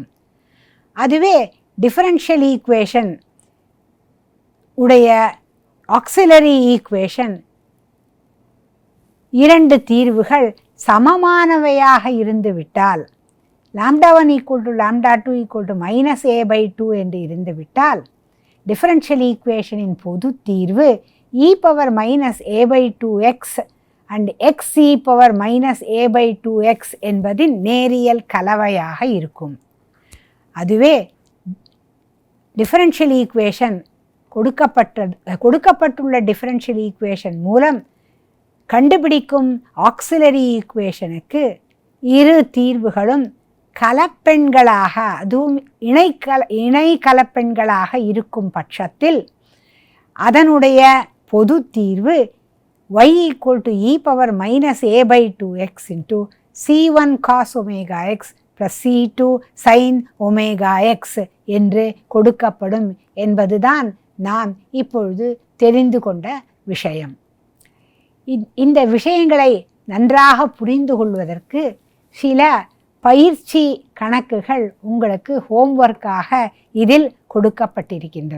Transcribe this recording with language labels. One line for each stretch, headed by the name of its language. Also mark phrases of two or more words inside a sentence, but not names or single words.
Tamil: அதுவே
English: differential equation
Tamil: உடைய
English: auxiliary equation
Tamil: இரண்டு தீர்வுகள் சமமானவையாக இருந்துவிட்டால், λ1 = λ2 = -a/2 என்று இருந்துவிட்டால்
English: differential equation
Tamil: பொது தீர்வு e⁻−a/2x and x e⁻−a/2x என்பதின் நேரியல் கலவையாக இருக்கும். அதுவே
English: differential equation
Tamil: கொடுக்கப்பட்டுள்ள
English: differential equation
Tamil: மூலம் கண்டுபிடிக்கும்
English: auxiliary equation
Tamil: இரு தீர்வுகளும் கலப்பெண்களாக, அதுவும் இணை கலப்பெண்களாக இருக்கும் பட்சத்தில் அதனுடைய பொது தீர்வு y e⁻−a/2x C1 cos ஒமேகா எக்ஸ் + C2 sin ஒமேகா எக்ஸ் என்று கொடுக்கப்படும் என்பதுதான் நாம் இப்பொழுது தெரிந்து கொண்ட விஷயம். இந்த விஷயங்களை நன்றாக புரிந்து கொள்வதற்கு சில பயிற்சி கணக்குகள் உங்களுக்கு ஹோம்வொர்க்காக இதில் கொடுக்கப்பட்டிருக்கின்றன.